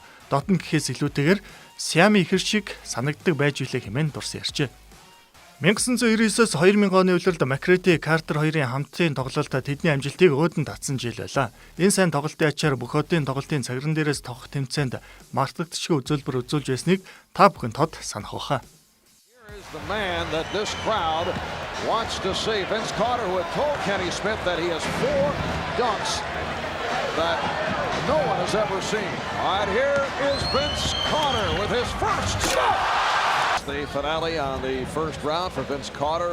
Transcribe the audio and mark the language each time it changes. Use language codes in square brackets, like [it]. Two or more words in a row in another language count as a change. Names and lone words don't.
[mn] Дотн гэхээс илүүтэйгээр Siam ихэр шиг санагддаг байж үлээ хэмээн дурсан ярьжээ. 1999-с 2000 оны улиралд McGrady Carter хоёрын хамтын тоглолтод тэдний амжилтыг өөдөн татсан жил байлаа. Энэ сайн тоглолтын ачаар бүх одын тоглолтын цагран дээрээс тоглох тэмцээнд мартагдчихгүй үзүүлбэр үзүүлж байсныг та бүхэн тод санах байхаа. [en] The man that this crowd wants to see, Vince Carter, who had told Kenny Smith that he has 4 dunks that no one has ever seen. All right, here is Vince Carter with his first shot. The finale on the first round for Vince Carter.